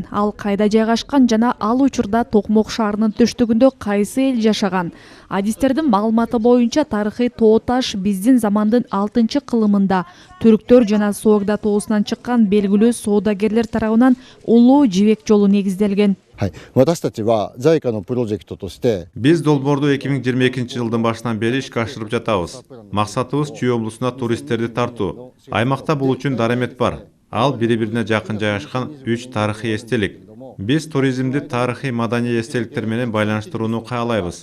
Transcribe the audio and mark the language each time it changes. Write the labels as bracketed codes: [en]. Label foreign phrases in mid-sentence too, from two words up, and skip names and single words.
[ky] Ал кайда жайгашкан жана ал учурда Токмок шаарынын түштүгүндө кайсы эл жашаган? Адистердин маалыматы боюнча тарыхый тоо таш биздин замандын 6-кылымында түрктөр жана Соогда тоосунан чыккан белгилүү соодагерлер тарабынан улуу жибек жолу негизделген. [ja] 私たちは JICA のプロジェクトとして [ky] Биз долбоорду 2022 жылдын башынан бери ишке ашырып жатабыз. Максатыбыз Чүй облусуна туристтерди тартуу. Аймакта бул үчүн дарамет бар. Ал бири-бирине жакын жайгашкан 3 тарыхый эстелик. Биз туризмди тарыхый маданий эстеликтер менен байланыштырууну каалайбыз.